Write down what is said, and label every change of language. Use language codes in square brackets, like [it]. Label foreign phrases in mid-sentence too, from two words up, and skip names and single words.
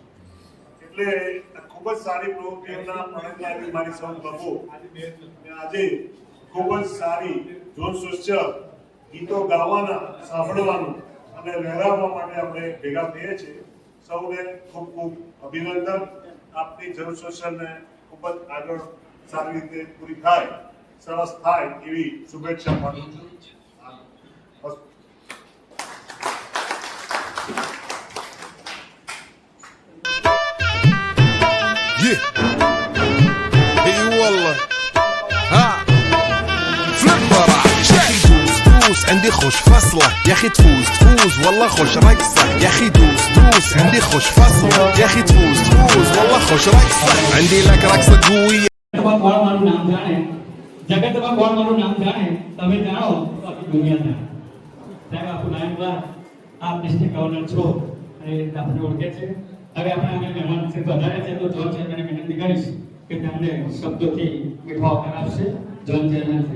[gu] એટલે ખૂબ જ સારી પ્રવૃત્તિઓના પ્રણેતાની મારી સૌ ક્લબો આજે ખૂબ જ સારી ઝોન સોશિયલ ગીતો ગાવાના, સાંભળવાનું અને લહેરાવવા માટે આપણે ભેગા થઈએ છીએ. સૌને ખૂબ ખૂબ અભિનંદન. આપની ઝોન સોશિયલને ખૂબ જ આગળ સારી રીતે પૂરી થાય, સરસ થાય એવી શુભેચ્છા પાઠવું છું. [ar] اي والله ها فليب مرة يا اخي دوس عندي خوش فصلة يا اخي تفوز والله خوش رقصة يا اخي دوس عندي خوش فصلة يا اخي تفوز والله خوش رقصة عندي لك رقصة قوية. [gu] જગતમાં કોણ મારું નામ જાણે, જગતમાં કોણ મારું નામ જાણે, તમે જાણો તો આખી દુનિયા જાણે. સાહેબ આપણું નામ ક્લાસ આપ ડિસ્ટ્રિક્ટ ગવર્નર છો એ આપણે ઓળખે છે. હવે આપણે અમે મહેમાન છે વધારે છે તો જોન ચેરમેનને વિનંતી કરીશ કે તેમને શબ્દોથી મીઠો આવકાર આપશે જોન ચેરમેનથી.